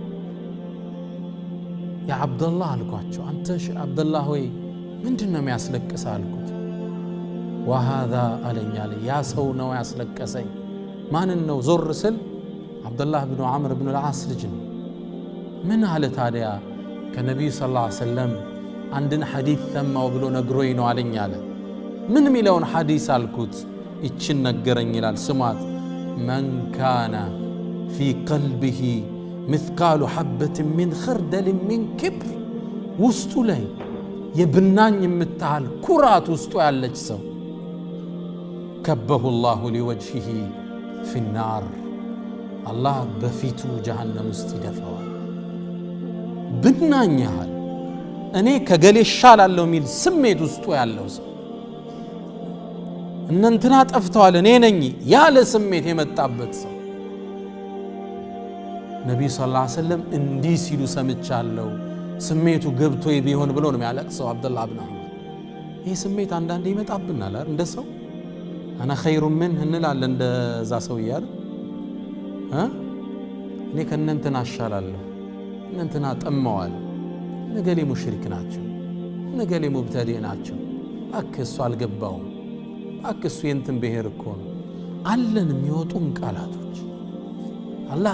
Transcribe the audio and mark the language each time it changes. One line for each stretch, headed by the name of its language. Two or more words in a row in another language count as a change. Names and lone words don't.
Amharic: ያ አብደላህ አልኳቸው አንተ አብደላህ ሆይ ምንድነው የሚያስለቅስ አልኩት وهذا አለኛለ ያ ሰው ነው ያስለቀሰኝ ማን ነው ዞር ስል አብደላህ ኢብኑ ዓምር ኢብኑ العاص ልጅ ነው ምን አለ ታዲያ ከነብዩ
Arabic: صلى الله عليه وسلم
Amharic: አንድን ሐዲስ ሰማው ብሎ ነግሮኝ ነው አለኛለ ምን ሚለውን ሐዲስ አልኩት እቺን ነገረኝ ይላል ስማት
Arabic: من كان في قلبه مثقال حبة من خردل من كبر
Amharic: ውስጡ ላይ የብናኝ የምታል ኩራት ውስጡ ያለች ሰው
Arabic: كبه الله لوجهه في النار
Amharic: الله በፊቱ ጀሃነም ውስጥ ይደፋዋል ብናኝ ያህል እኔ ከገሌ ሻላለሁ ሚል ስሜት ውስጡ ያለው ሰው እነንትና ጠፍተዋል እኔ ነኝ ያለ ስሜት የመጣበት ሰው ነብዩ
Arabic: صلى الله عليه وسلم
Amharic: እንዲህ ሲሉ ሰምቻለሁ ስሜቱ ገብቶ ቢሆን ብሎ ነው የሚያለቅሰው አብደላህ ኢብኑ ዑመር ይሄ ስሜት አንዳንዴ ይመጣብናል አይደል እንደ ሰው
Arabic: انا خير منه
Amharic: እንላለን እንደዛ ሰው ይያል እኔ ከእነንትና አሻላለሁ እነንትና ጠመዋል ነገሌ ሙሽሪክ ናቸው ነገሌ ሙብተዲ ናቸው አከሱ አልገባውም አከሱ የንትን ብሄር እኮ ነው አለን የሚወጡን ቃላቶች አላህ